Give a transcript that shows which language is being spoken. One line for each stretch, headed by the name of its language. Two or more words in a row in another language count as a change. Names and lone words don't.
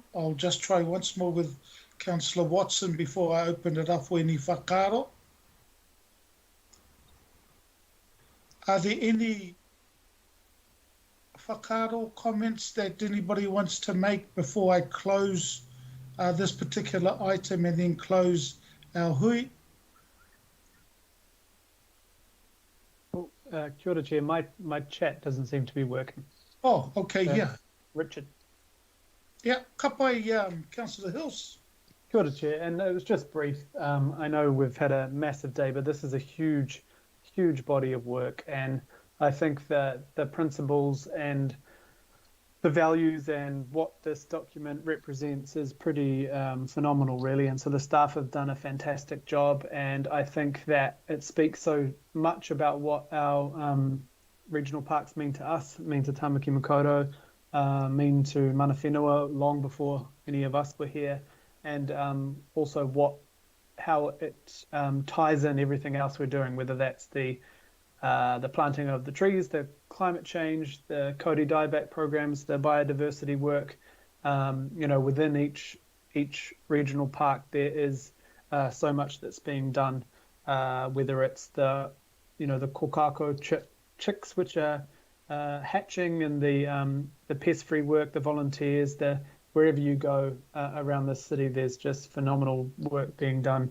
English: I'll just try once more with Councillor Watson before I open it up for any whakaaro. Are there any whakaaro comments that anybody wants to make before I close this particular item and then close our hui?
Māori: Oh, kia ora,
English: Chair. My chat doesn't seem to be working. Oh, okay, yeah. Richard. Yeah,
Māori: ka pai, Councillor Hills. Kia ora,
English: Chair. And it was just brief. I know we've had a massive day, but this is a huge body of work. And I think that the principles and the values and what this document represents is pretty phenomenal, really. And so the staff have done a fantastic job. And I think that it speaks so much about what our regional parks mean to us, mean to Tamaki Makaurau, mean to
Māori: mana whenua
English: long before any of us were here, and also how it ties in everything else we're doing, whether that's the planting of the trees, the climate change, the Kauri dieback programs, the biodiversity work. Within each regional park there is so much that's being done, whether it's the kokako chicks which are hatching, and the pest-free work, the volunteers, wherever you go around the city, there's just phenomenal work being done.